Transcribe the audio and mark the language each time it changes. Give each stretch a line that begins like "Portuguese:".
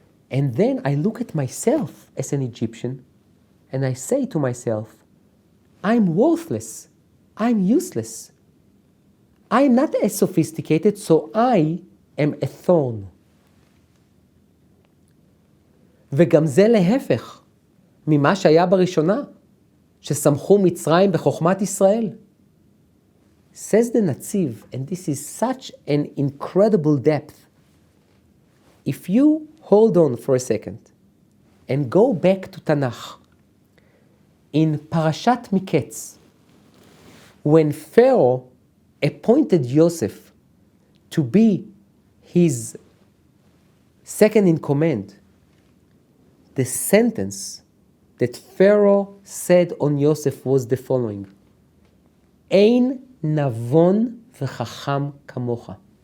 English: And then I look at myself as an Egyptian and I say to myself, I'm worthless. I'm useless. I'm not as sophisticated, so I am a thorn.
Hebrew: וגם זה להפך ממה שהיה בראשונה, ששמחו מצרים בחוכמת ישראל.
English: Says the Netziv, and this is such an incredible depth. If you hold on for a second and go back to Tanakh, in Parashat Miketz, when Pharaoh appointed Yosef to be his second in command, the sentence that Pharaoh said on Yosef was the following:
Hebrew: Ein navon v'chacham kamocha.